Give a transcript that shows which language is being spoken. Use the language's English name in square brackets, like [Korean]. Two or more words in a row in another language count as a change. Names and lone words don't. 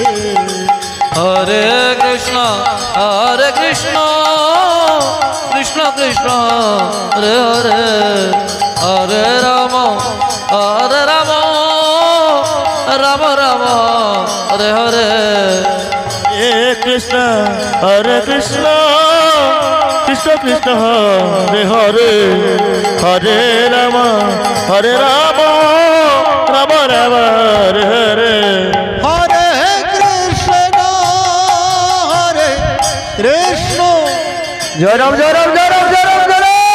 [Sanskrit] হরে কৃষ্ণ কৃষ্ণ কৃষ্ণ হরে হরে হরে রাম রাম রাম হরে হরে হরে কৃষ্ণ কৃষ্ণ কৃষ্ণ কৃষ্ণ হরে হরে হরে রাম রাম রাম হরে হরে হরে কৃষ্ণ জয় রাম জয় রাম জয় রাম জয় রাম জয় রাম